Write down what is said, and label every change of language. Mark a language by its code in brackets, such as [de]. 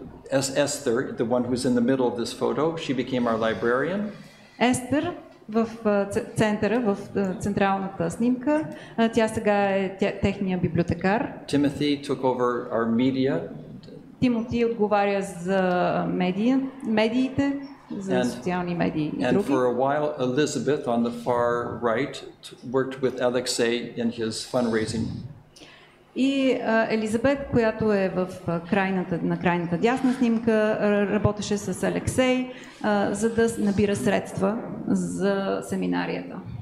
[en] Esther, the one who's in the middle of this photo, she became our librarian. [bg] Естер в центъра, в централната снимка, тя сега е техния библиотекар. [en] Timothy took over our media. [bg] Тимоти отговаря за медиите, за социални медии и други. [en] And for a while, Elizabeth on the far right worked with Alexei in his fundraising. [bg] И Елизабет, която е на крайната дясна снимка, работеше с Алексей, за да набира средства за семинарията.